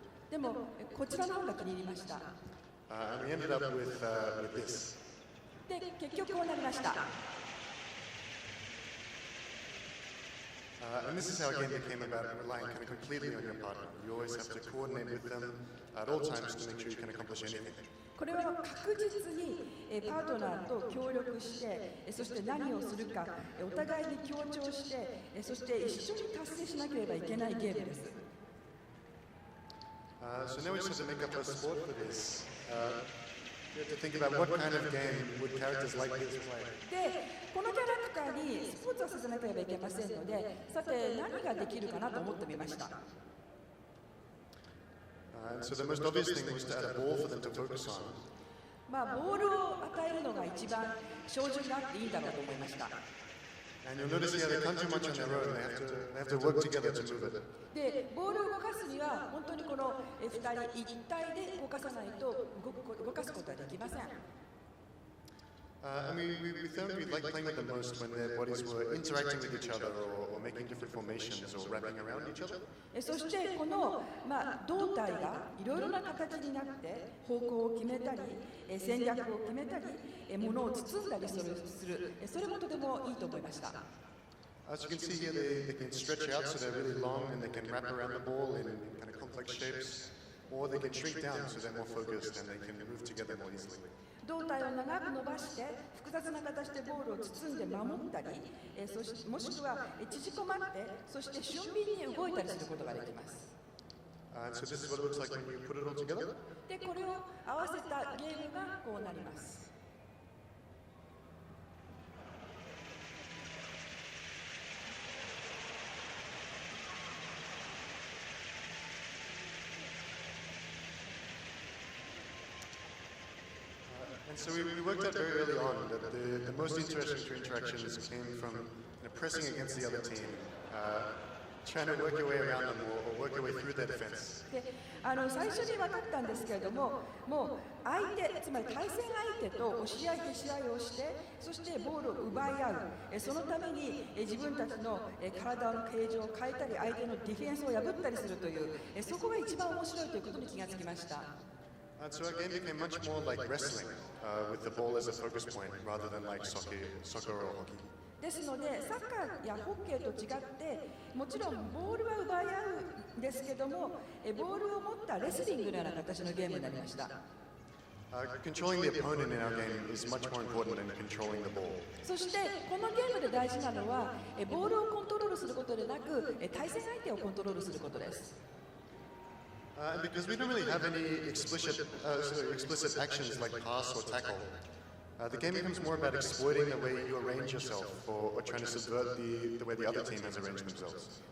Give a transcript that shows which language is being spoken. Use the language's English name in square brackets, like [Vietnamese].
[Japanese] でもこちらの方が気に入りました。 [English] And we ended up with this. [Japanese] で結局こうなりました。 [English] And this is how a game became about relying kind of completely on your partner. You always have to coordinate with them at all times to make sure you can accomplish anything. [Japanese] これは確実にパートナーと協力して、そして何をするか、お互いに協調して、そして一緒に達成しなければいけないゲームです。 [English] So now we just have to make up a sport for this. We have to think about what kind of game would characters like this play. [Japanese] で、このキャラクターにスポーツをさせなければいけませんので、さて何ができるかなと思ってみました。 [English] So the most obvious thing was to add a ball for them to focus on. [Japanese] ボールを与えるのが一番照準があっていいんだろうと思いました。 [English] And you'll notice here they can't do much on their own. They have to work together to move it. [Japanese] で、ボールを動かすには本当にこの2人一体で動かさないと動かすことはできません。 [English] And we found we liked playing with them most when their bodies were interacting with each other or making different formations or wrapping around each other. [Japanese] そしてこの、胴体がいろいろな形になって方向を決めたり戦略を決めたり物を包んだりするそれもとてもいいと思いました。 [English] As you can see here, they can stretch out so they're really long and they can wrap around the ball in kind of complex shapes, or they can shrink down so they're more focused and they can move together more easily. [Japanese] 胴体を長く伸ばして複雑な形でボールを包んで守ったり、もしくは縮こまってそして俊敏に動いたりすることができます。 [English] So this is what it looks like when you put it all together. [Japanese] でこれを合わせたゲームがこうなります。 [English] And so we worked out very early on that the most interesting interactions came from pressing against the other team, trying to work your way around them or work your way through their defense. [Japanese] で最初に分かったんですけれども、もう相手、つまり対戦相手と押し合いへし合いをして、そしてボールを奪い合う、そのために自分たちの体の形状を変えたり、相手のディフェンスを破ったりするという、そこが一番面白いということに気がつきました。 [English] And so our game became much more like wrestling, with the ball as a focus point rather than like soccer or hockey. [Japanese] ですので、サッカーやホッケーと違って、もちろんボールは奪い合うんですけども、ボールを持ったレスリングのような形のゲームになりました。 [English] Controlling the opponent in our game is much more important than controlling the ball. [Japanese] そしてこのゲームで大事なのは、ボールをコントロールすることでなく、対戦相手をコントロールすることです。 [English] And because we don't really have any explicit actions like pass or tackle, the game becomes more about exploiting the way you arrange yourself or trying to subvert the way the other team has arranged themselves.